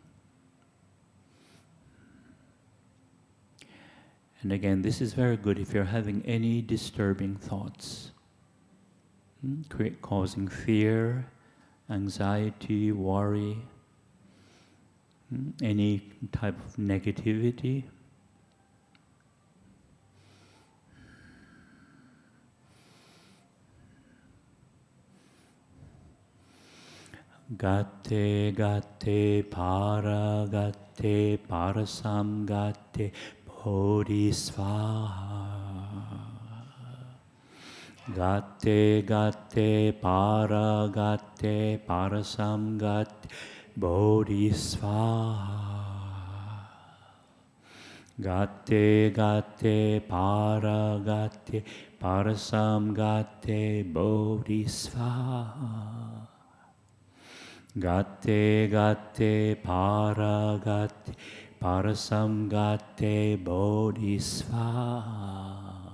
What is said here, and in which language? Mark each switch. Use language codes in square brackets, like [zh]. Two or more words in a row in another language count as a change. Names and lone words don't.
[en] And again, this is very good if you're having any disturbing thoughts, causing fear, anxiety, worry, any type of negativity. [sa] Gatte, gatte, parasam gatte, bodhisvaha. Gatte, gatte, parasam gatte, bodhisvaha. Gate gate para gate parasam gate bodhisvaha. Gate gate para gate parasam gate bodhisvaha.